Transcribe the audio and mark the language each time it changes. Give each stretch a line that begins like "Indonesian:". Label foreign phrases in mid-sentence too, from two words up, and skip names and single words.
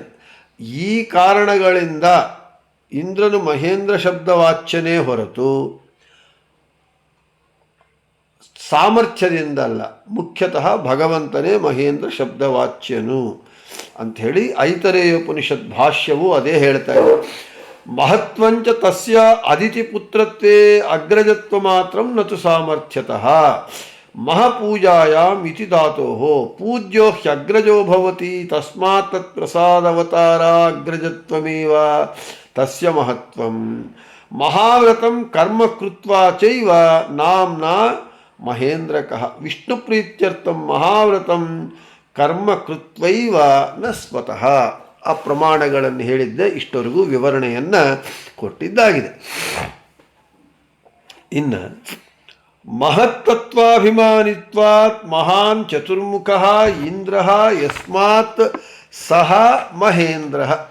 Kannada: ಈ ಕಾರಣಗಳಿಂದ ಇಂದ್ರನು ಮಹೇಂದ್ರ ಶಬ್ದವಾಚ್ಯನೇ ಹೊರತು ಸಾಮರ್ಥ್ಯದಿಂದ ಅಲ್ಲ. ಮುಖ್ಯತಃ ಭಗವಂತನೇ ಮಹೇಂದ್ರ ಶಬ್ದವಾಚ್ಯನು ಅಂಥೇಳಿ ಐತರೇಯೋಪನಿಷತ್ ಭಾಷ್ಯವು ಅದೇ ಹೇಳ್ತಾ ಇದೆ.
Sanskrit: ಮಹತ್ವಂಚ ತಸ್ಯ ಅದಿತಿ ಪುತ್ರತ್ವೇ ಅಗ್ರಜತ್ವ ಮಾತ್ರ ನತು ಸಾಮರ್ಥ್ಯತಃ ಮಹಾಪೂಜಾಯಾಮ್ ಇತಿ ಧಾತೋಃ ಪೂಜ್ಯೋ ಹ್ಯಗ್ರಜೋ ಭವತಿ ತಸ್ಮಾತ್ ತತ್ ಪ್ರಸಾದವತಾರ ಅಗ್ರಜತ್ವಮೇವ ತಸ್ಯ ಮಹತ್ವಂ ಮಹಾವ್ರತಂ ಕರ್ಮ ಕೃತ್ವಾ ಚೈವ ನಾಮ್ನಾ ಮಹೇಂದ್ರಕಃ. ವಿಷ್ಣು ಪ್ರೀತ್ಯರ್ಥಂ ಮಹಾವ್ರತಂ ಕರ್ಮ ಕೃತ್ವೈವ ನ ಸ್ವತಃ.
Kannada: ಆ ಪ್ರಮಾಣಗಳನ್ನು ಹೇಳಿದ್ದೆ, ಇಷ್ಟವರೆಗೂ ವಿವರಣೆಯನ್ನು ಕೊಟ್ಟಿದ್ದಾಗಿದೆ.
Sanskrit: ಇನ್ನು ಮಹತ್ತತ್ವಾಭಿಮಾನಿತ್ವಾತ್ ಮಹಾನ್ ಚತುರ್ಮುಖ ಇಂದ್ರ ಯಸ್ಮಾತ್ ಸಹ ಮಹೇಂದ್ರ.